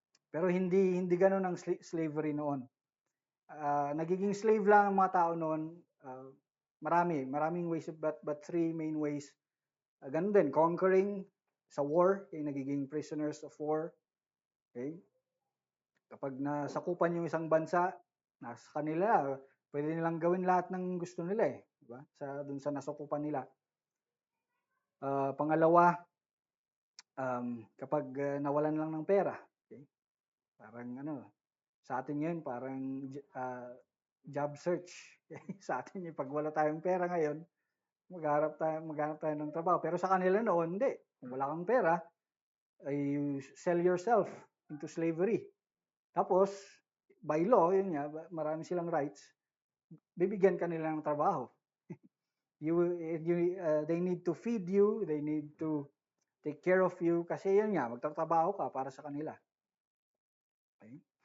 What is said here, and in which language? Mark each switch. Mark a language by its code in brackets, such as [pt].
[tl] Pero hindi ganun ang slavery noon. Nagiging slave lang ang mga tao noon. [en] Maraming ways, but three main ways. [tl] Ganun din, conquering sa war, nagiging prisoners of war. Okay? Kapag nasakupan yung isang bansa, nasa kanila, pwede nilang gawin lahat ng gusto nila eh. Diba? Dun sa nasakupan nila. Pangalawa, kapag nawalan lang ng pera, okay? Parang sa atin ngayon, parang job search. Sa atin yung pag wala tayong pera ngayon, maghanap tayo ng trabaho. Pero sa kanila noon, hindi. Kung wala kang pera, ay you sell yourself into slavery. Tapos, by law, yun nga, marami silang rights, bibigyan ka nila ng trabaho. [en] They need to feed you, they need to take care of you, kasi yun nga, magtatrabaho ka para sa kanila. Okay?